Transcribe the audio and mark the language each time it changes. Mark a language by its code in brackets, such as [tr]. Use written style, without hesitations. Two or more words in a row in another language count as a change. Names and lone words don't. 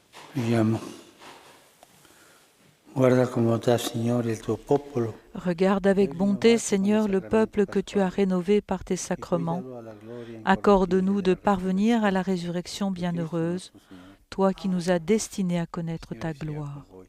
[it] Preghiamo. Guarda con bontà, Signore, il tuo popolo. [fr] Regarde avec bonté, Seigneur, le peuple que tu as rénové par tes sacrements. Accorde-nous de parvenir à la résurrection bienheureuse, toi qui nous as destinés à connaître ta gloire.